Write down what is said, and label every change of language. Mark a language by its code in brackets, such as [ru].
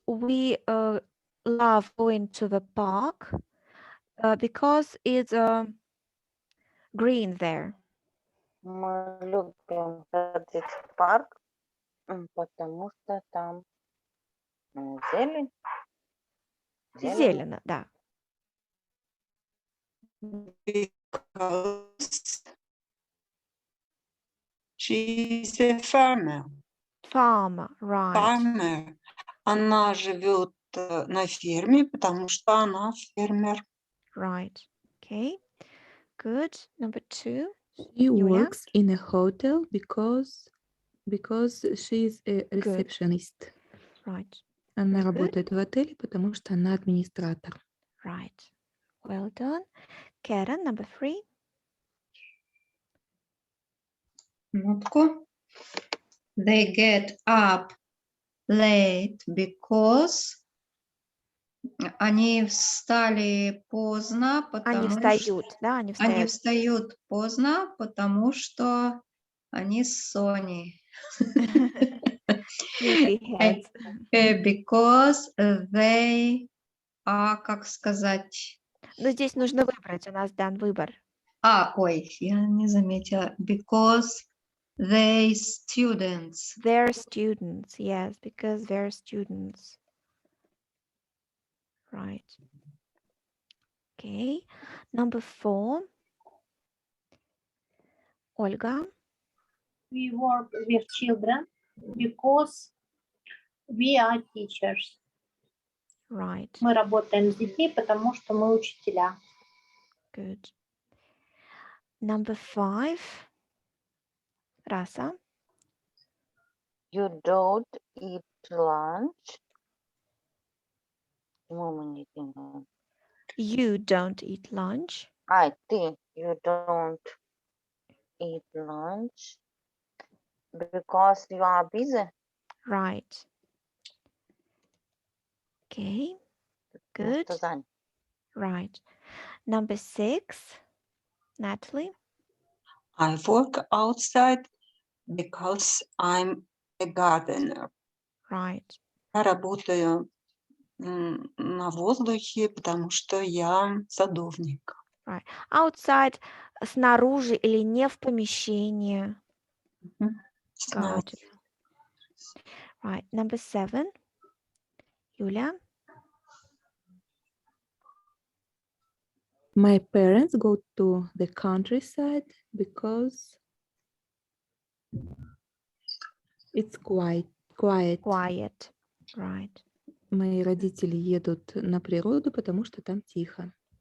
[en] We love going to the park because it's green there. [ru] мы любим ходить в парк, потому что там зелень. Зелено, да. [en] Because she's a farmer. Farmer, right. Farmer. [ru] Она живет на ферме, потому что она фермер. [en] Right. Okay. Good. Number 2. She [ru] Юля. [en] works in a hotel because she is a receptionist. Right. [ru] Она [en] Very good. [ru] работает в отеле, потому что она администратор. [en] Right. Well done. Karen, number 3. [ru] Минутку. [en] They get up late because [ru] они встали поздно, Они встают, да, они они встают. встают поздно, потому что они с Соней. [en] Sleepyheads. Because they are, [ru] как сказать? Но здесь нужно выбрать, у нас дан выбор. Ой, я не заметила. [en] Because they students. They're students, yes, because they're students. Right. Okay. Number 4. Olga. We work with children because we are teachers. Right. [ru] Мы работаем с детьми, потому что мы учителя. [en] Good. Number 5. Rasa. You don't eat lunch [ru] Почему мы не едим lunch? [en] You don't eat lunch. [ru] Ай, ты, [en] you don't eat lunch because you are busy. Right. Okay, [ru] Потому [en] good. [ru] что занят. [en] Right. Number 6, Natalie. I work outside because I'm a gardener. Right. [ru] Я работаю на воздухе, потому что я садовник. [en] Outside, [ru] снаружи или не в помещении. Снаружи. [en] Got it. Right. Number 7, Юля. My parents go to the countryside because it's quiet. Quiet. Right. [ru] Мои родители едут на природу, потому что там тихо.